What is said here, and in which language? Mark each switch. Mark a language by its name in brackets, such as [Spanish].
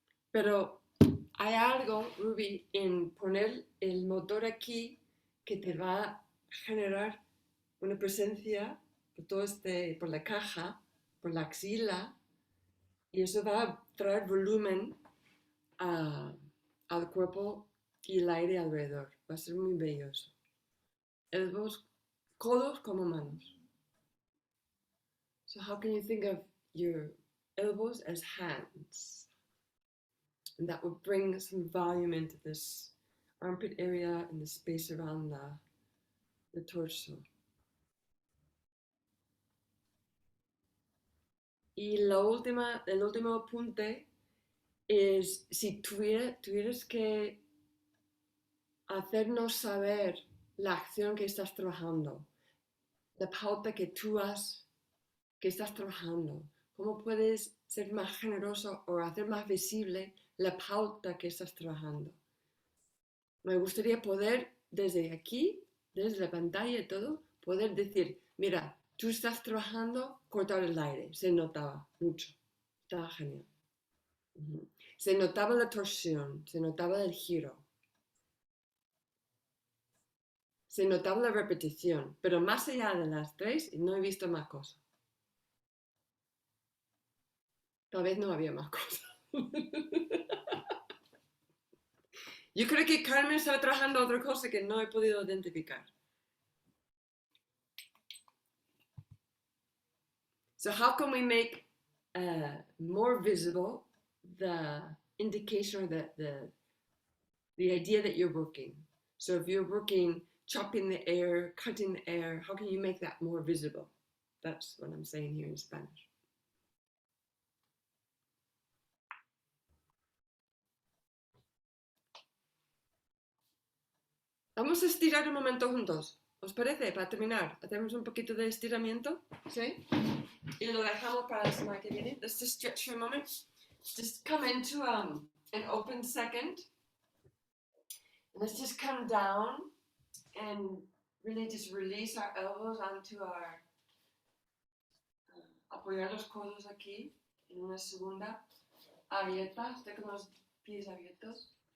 [Spanish] Pero hay algo, Ruby, en poner el motor aquí que te va a generar una presencia por todo por la caja, por la axila, y eso va a traer volumen al cuerpo y el aire alrededor. Va a ser muy bello eso. Elbows, codos como manos. [English] So how can you think of your elbows as hands? And that would bring some volume into this armpit area and the space around the torso. [Spanish] Y el último apunte es si tuvieras que hacernos saber la acción que estás trabajando, la pauta que tú has, que estás trabajando, cómo puedes ser más generoso o hacer más visible la pauta que estás trabajando. Me gustaría poder, desde aquí, desde la pantalla y todo, poder decir, mira, tú estás trabajando cortar el aire, se notaba mucho, estaba genial. Se notaba la torsión, se notaba el giro, se notaba la repetición, pero más allá de las 3 no he visto más cosas. Tal vez no había más cosas. Yo creo que Carmen estaba trabajando otra cosa que no he podido identificar. [English] So how can we make more visible the indication or the idea that you're working? So if you're working, chopping the air, cutting the air, how can you make that more visible? That's what I'm saying here in Spanish. [Spanish] Vamos a estirar un momento juntos. ¿Os parece? Para terminar, hacemos un poquito de estiramiento, ¿sí? Y lo dejamos para la semana que viene. [English] Let's just stretch for a moment. Just come into an open second. Let's just come down and really just release our elbows onto our... [Spanish] apoyar los codos aquí en una segunda abierta. Estoy con los pies abiertos.